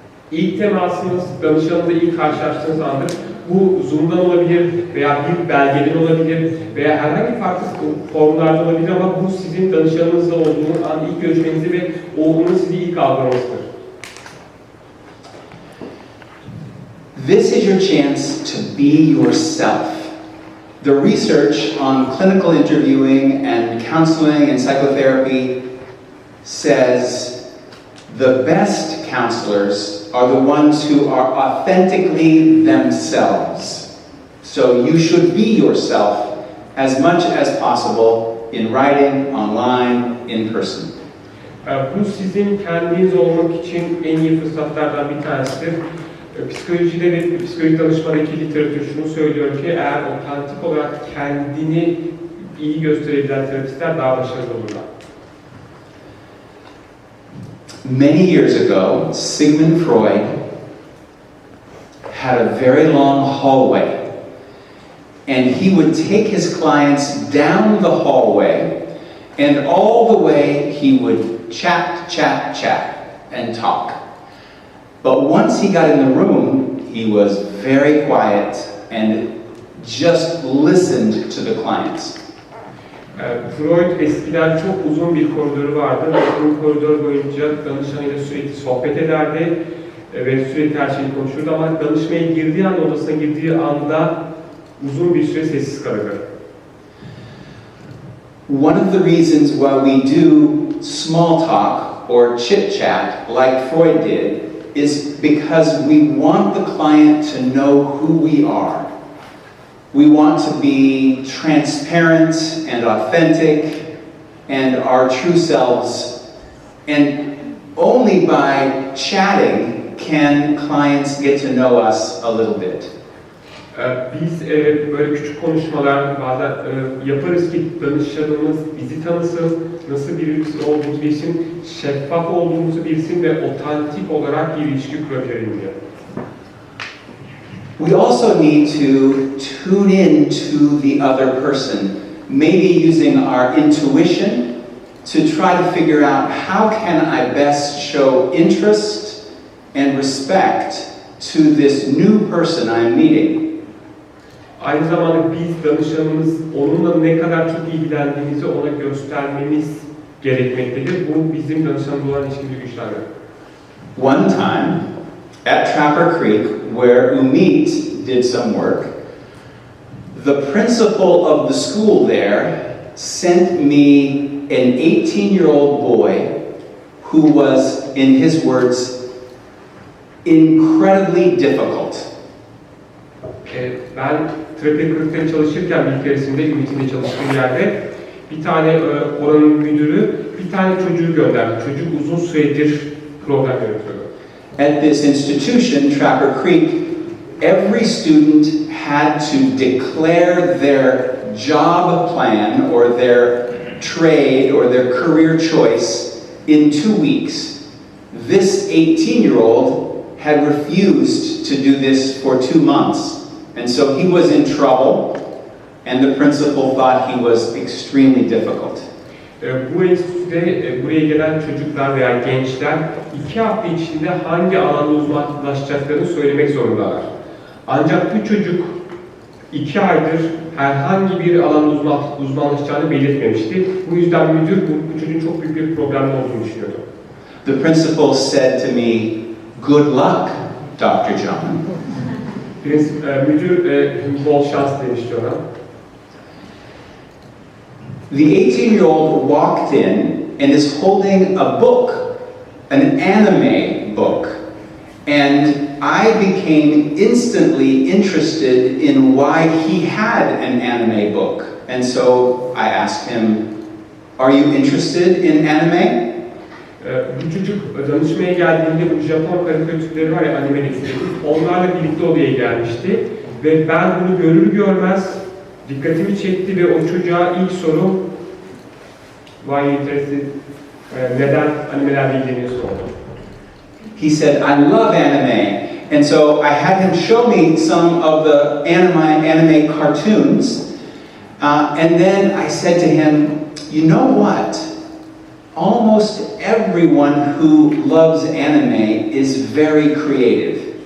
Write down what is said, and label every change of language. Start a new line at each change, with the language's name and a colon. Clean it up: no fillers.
Turkish: İlk temasınız, danışanınızla ilk karşılaştığınız andır. Bu Zoom'dan olabilir veya bir belgeden olabilir veya herhangi farklı formlarda olabilir ama bu sizin danışanınızla olduğunuz an ilk görüşmenizi ve onun sizi ilk algılamasıdır.
English: This is your chance to be yourself. The research on clinical interviewing and counseling and psychotherapy says the best counselors are the ones who are authentically themselves. So you should be yourself as much as possible in writing, online, in person.
Turkish: Bu sizin kendiniz olmak için en iyi fırsatlardan bir tanesidir. Psikolojide ve psikolojik danışmadaki literatür şunu söylüyor ki eğer otantik olarak kendini iyi gösterebilen terapistler daha başarılı olurlar.
English: Many years ago, Sigmund Freud had a very long hallway, and he would take his clients down the hallway, and all the way he would chat, and talk. But once he got in the room, he was very quiet and just listened to the clients.
Turkish: Freud eskiden çok uzun bir koridoru vardı ve bu koridor boyunca danışanıyla sürekli sohbet ederdi ve sürekli her şeyi konuşurdu ama danışmaya girdiği anda, odasına girdiği anda uzun bir süre sessiz kalırdı.
English: One of the reasons why we do small talk or chit-chat like Freud did is because we want the client to know who we are. We want to be transparent and authentic and our true selves. And only by chatting can clients get to know us a little bit.
Turkish: Biz böyle küçük konuşmalar bazen yaparız ki danışanımız bizi tanısın, nasıl birisi olduğumuzu bilsin, şeffaf olduğumuzu bilsin ve otantik olarak bir ilişki kurabilelim diye.
English: We also need to tune in to the other person, maybe using our intuition to try to figure out how can I best show interest and respect to this new person I'm meeting.
Turkish: Aynı zamanda biz danışanımız onunla ne kadar çok ilgilendiğimizi ona göstermemiz gerekmektedir. Bu bizim danışanımızla olan ilişkimizi güçlendirir.
English: One time at Trapper Creek, where Umit did some work, the principal of the school there sent me an 18-year-old boy who was, in his words, incredibly difficult.
Turkish: Ben Trapper Creek'te çalışırken bir keresinde Ümit'in çalıştığı yerde bir tane oranın müdürü bir tane çocuğu gönderdi. Çocuk uzun süredir problem yönetiyordu.
English: At this institution, Trapper Creek, every student had to declare their job plan or their trade or their career choice in 2 weeks. This 18-year-old had refused to do this for 2 months. And so he was in trouble, and the principal thought he was extremely difficult.
Turkish: Bu enstitüde buraya gelen çocuklar veya gençler 2 hafta içinde hangi alanda uzmanlaşacaklarını söylemek zorundalar. Ancak bu çocuk 2 aydır herhangi bir alanda uzmanlaşacağını belirtmemişti. Bu yüzden müdür bu çocuğun çok büyük bir problemli olduğunu düşünüyordu.
English: The principal said to me, "Good luck, Dr. John."
Turkish: Müdür bol şans demişti ona.
English: The 18-year-old walked in and is holding a book, an anime book. And I became instantly interested in why he had an anime book. And so I asked him, "Are you interested in anime?"
Turkish: Bu çocuk danışmaya geldiğinde bu Japon karikatürleri var ya, anime resimleri, onlarla birlikte odaya gelmişti. Ve ben bunu görür görmez dikkatimi çekti ve o çocuğa ilk sorum
English: "Why you interested?"
Turkish: Neden animelerle ilgileniyorsun oldu.
English: He said, "I love anime." And so I had him show me some of the anime cartoons. And then I said to him, "You know what? Almost everyone who loves anime is very creative.